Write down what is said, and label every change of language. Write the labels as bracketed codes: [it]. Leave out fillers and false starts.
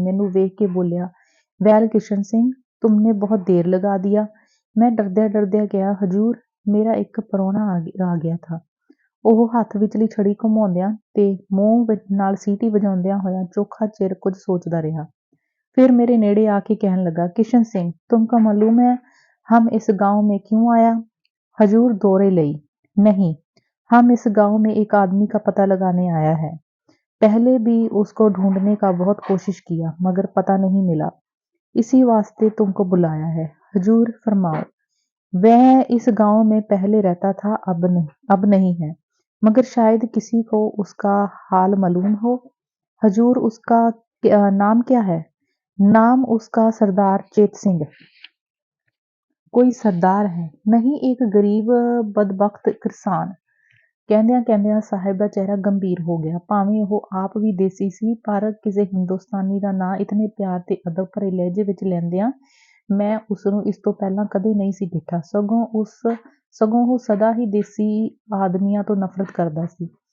[pa] ਮੈਨੂੰ ਵੇਖ ਕੇ ਬੋਲਿਆ, [hi] ਵੈਲ ਕਿਸ਼ਨ ਸਿੰਘ, ਤੁਮਨੇ ਬਹੁਤ ਦੇਰ ਲਗਾ ਦਿਆ। [pa] ਮੈਂ ਡਰਦਿਆਂ ਕਿਹਾ, ਹਜ਼ੂਰ, ਮੇਰਾ ਇੱਕ ਪ੍ਰਾਹੁਣਾ ਆ ਗਿਆ ਥਾ। ਉਹ ਹੱਥ ਵਿਚਲੀ ਛੜੀ ਘੁਮਾਉਂਦਿਆਂ ਤੇ ਮੂੰਹ ਨਾਲ ਸੀਟੀ ਵਜਾਉਂਦਿਆਂ ਹੋਇਆ ਚੋਖਾ ਚਿਰ ਕੁਝ ਸੋਚਦਾ ਰਿਹਾ। ਫਿਰ ਮੇਰੇ ਨੇੜੇ ਆ ਕੇ ਕਹਿਣ ਲੱਗਾ, [hi] किशन सिंह, तुमको मालूम है हम इस गांव में क्यों आया? हजूर दौरे लई? नहीं, हम इस गांव में एक आदमी का पता लगाने आया है। पहले भी उसको ढूंढने का बहुत कोशिश किया, मगर पता नहीं मिला। इसी वास्ते तुमको बुलाया है। हजूर फरमाओ। वह इस गांव में पहले रहता था, अब नहीं है, मगर शायद किसी को उसका हाल मालूम हो। हजूर, उसका नाम क्या है? नाम उसका सरदार चेत सिंह। कोई सरदार है? नहीं, एक गरीब बदबख्त किसान। [pa] ਕਹਿੰਦਿਆਂ ਸਾਹਿਬ ਦਾ ਚਿਹਰਾ ਗੰਭੀਰ ਹੋ ਗਿਆ। ਭਾਵੇਂ ਉਹ ਆਪ ਵੀ ਦੇਸੀ ਸੀ, ਪਰ ਕਿਸੇ ਹਿੰਦੁਸਤਾਨੀ ਦਾ ਨਾਂ ਇਤਨੇ ਪਿਆਰ ਤੇ ਅਦਬ ਭਰੇ ਲਹਿਜੇ ਵਿੱਚ ਲੈਂਦਿਆਂ ਮੈਂ ਉਸਨੂੰ ਇਸ ਤੋਂ ਪਹਿਲਾਂ ਕਦੇ ਨਹੀਂ ਸੀ ਡਿੱਠਾ। ਸਗੋਂ ਉਹ ਸਦਾ ਹੀ ਦੇਸੀ ਆਦਮੀਆਂ ਤੋਂ ਨਫ਼ਰਤ ਕਰਦਾ ਸੀ।